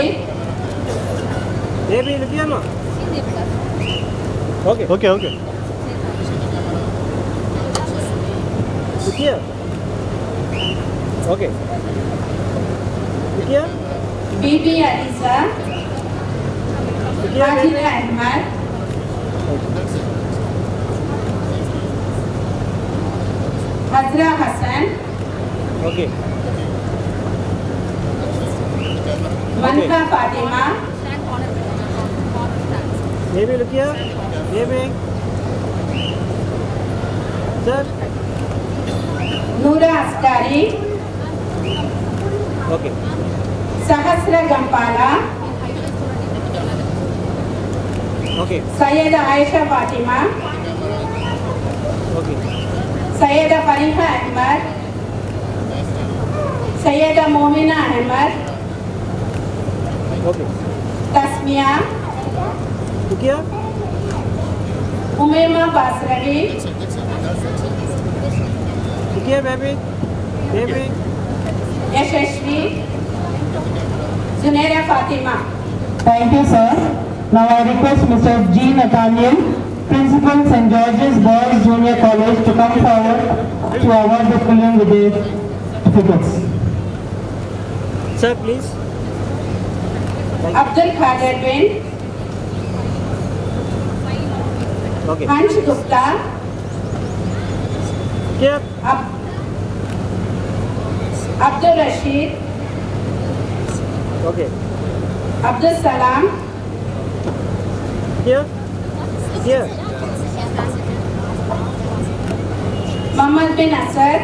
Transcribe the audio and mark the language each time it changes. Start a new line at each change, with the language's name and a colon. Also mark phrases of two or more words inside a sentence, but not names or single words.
English: Baby, look here, no? Okay. Look here. Okay. Look here. Bibi Aliza. Hajira Ahmad. Hazra Hassan. Okay. Manka Fatima. Baby, look here. Baby. Sir. Noora Askari. Okay. Sahasra Gampala. Okay. Sayyida Aisha Fatima. Okay. Sayyida Fariha Ahmad. Sayyida Momina Ahmad. Okay. Tasmia. Look here. Umayma Basravi. Look here, baby. Baby. Yashashvi. Zunaira Fatima. Thank you, sir. Now I request Mr. G. Nathaniel, Principal St. George's Boys Junior College, to come forward to award the children with their certificates. Sir, please. Abdul Khader bin. Okay. Hansh Gupta. Here. Abdul Rashid. Okay. Abdul Salam. Here. Here. Muhammad bin Asad.